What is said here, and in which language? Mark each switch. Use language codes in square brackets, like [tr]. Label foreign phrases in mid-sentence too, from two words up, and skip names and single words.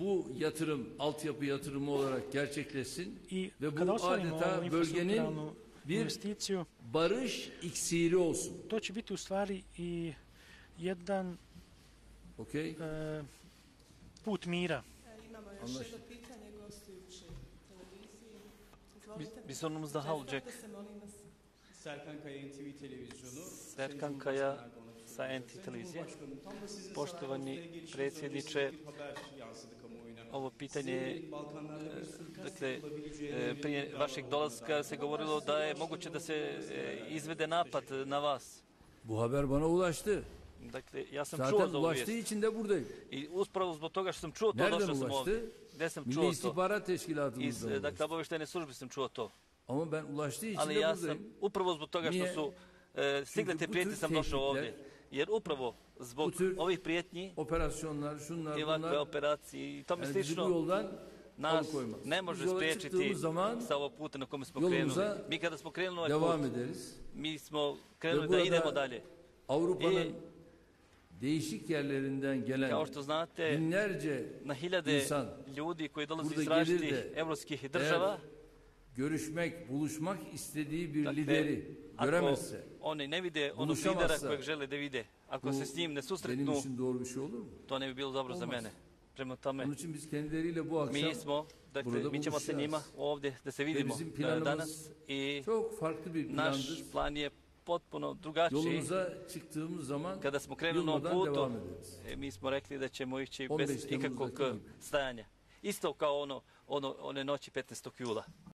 [bs] I kada ostvarimo ovu infrastrukturalnu investiciju, to će biti u stvari i jedan put mira. Imamo još jedno pitanje gostujući televiziji. [tr] Bir sorunumuz daha olacak. Serkan Kaya NTV televizyonu. [bs] Serkan Kaya sa NTV televizije. Poštovani predsjedniče, ovo pitanje, dakle, prije vašeg dolaska se govorilo da je moguće da se izvede napad na vas. [tr] Bu haber bana ulaştı. [bs] Dakle, ja sam čuo za ovu vijest. [tr] İçinde buradayım. [bs] I uspravo zbog toga što sam čuo to, došao sam ovdje. Gdje sam čuo to? [tr] Milli İstihbarat Teşkilatı'nda. [bs] Dakle, obavještajne službe sam čuo to. [tr] Ama ben ulaştığı için [bs] ali ja sam upravo zbog toga što su stigle te prijetnje sam došao ovdje. Jer upravo zbog ovih prijetnji i ovakve operacije i tome slično nas ne može spriječiti sa ovog puta na kome smo krenuli. Mi kada smo krenuli ovaj put, mi smo krenuli da idemo dalje. [tr] Avrupa'nın değişik yerlerinden gelen binlerce [bs] na hiljade ljudi koji dolaze iz različitih evropskih država [tr] görüşmek, buluşmak istediği bir lideri göremezse, [bs] oni ne vide onog lidera kojeg žele da vide. Ako se s njim ne susretnu, to ne bi bilo dobro za mene. Prema tome, [tr] Onun için biz kendileriyle bu akşam [bs] mi smo, dakle, mi ćemo sa njima ovdje da se vidimo danas i [tr] çok farklı bir [bs] naš [tr] plandır. [bs] plan je potpuno drugačiji. [tr] Yolumuza çıktığımız zaman [bs] Kada smo krenuli na [tr] yılmadan [bs] putu, [tr] devam ederiz. [bs] mi smo rekli da ćemo ići [tr] 15 [bs] bez ikakvog [tr] Temmuz'daki gibi. [bs] stajanja. Isto kao one noći 15. jula.